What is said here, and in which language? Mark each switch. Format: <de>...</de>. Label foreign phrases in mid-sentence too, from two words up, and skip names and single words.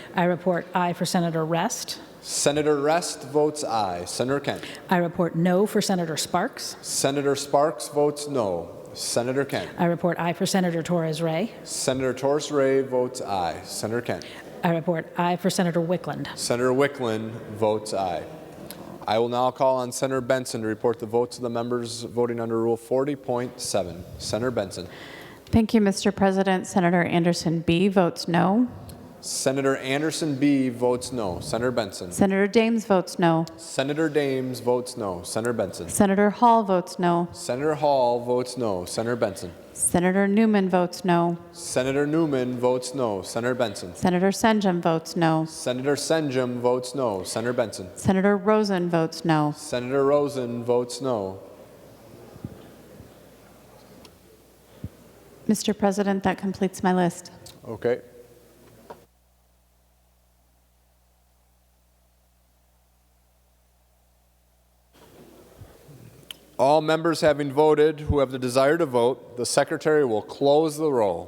<en>I report aye for Senator Rest. Senator Rest votes aye. Senator Kent. I report no for Senator Sparks. Senator Sparks votes no. Senator Kent. I report aye for Senator Torres-Ray. Senator Torres-Ray votes aye. Senator Kent. I report aye for Senator Wickland. Senator Wickland votes aye. I will now call on Senator Benson to report the votes of the members voting under Rule 40.7. Senator Benson. Thank you, Mr. President. Senator Anderson B. votes no. Senator Anderson B. votes no. Senator Benson. Senator Dames votes no. Senator Dames votes no. Senator Benson. Senator Hall votes no. Senator Hall votes no. Senator Benson. Senator Newman votes no. Senator Newman votes no. Senator Benson. Senator Senjum votes no. Senator Senjum votes no. Senator Benson. Senator Rosen votes no. Senator Rosen votes no. Mr. President, that completes my list. Okay. All members having voted who have the desire to vote, the Secretary will close the roll.</en>